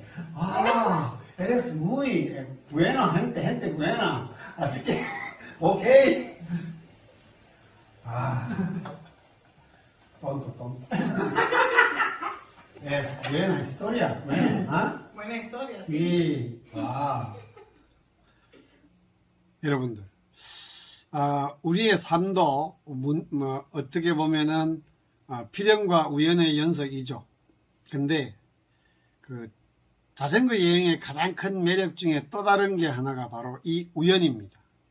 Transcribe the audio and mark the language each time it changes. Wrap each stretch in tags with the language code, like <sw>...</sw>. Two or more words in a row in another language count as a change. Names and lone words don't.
<es>Eres muy buena gente buena. Así que, ok. Tonto. Es buena historia. Buena, Buena historia. Sí.</es> <ko>와. 여러분들, 우리의 삶도 어떻게 보면은 필연과 우연의 연속이죠. 근데 그 자전거 여행의 가장 큰 매력 중에 또 다른 게 하나가 바로 이 우연입니다.</ko>